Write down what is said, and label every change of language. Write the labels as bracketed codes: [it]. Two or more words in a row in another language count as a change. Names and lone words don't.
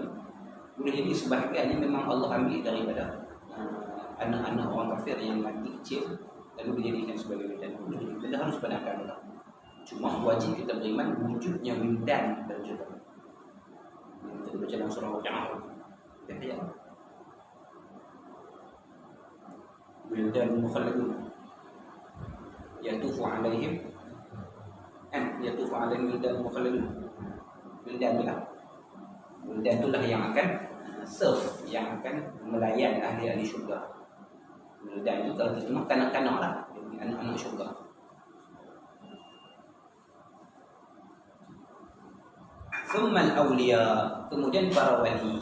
[ms] Boleh jadi sebahagiannya memang Allah ambil daripada anak-anak orang kafir yang mati kecil lalu dijadikan sebagai wildan. Kita harus benarkan Allah. Cuma wajib kita beriman wujudnya wildan dalam syurga. Kita baca dalam surah Waqi'ah. Ya. [ar] ولدان مخلدون يطوف عليهم ولدان مخلدون. [ms] Wildan itulah yang akan serve, yang akan melayan ahli-ahli syurga. Wildan itu kalau kita kanak-kanak lah, anak-anak syurga. [ar] ثم الأولياء, [ms] kemudian para wali.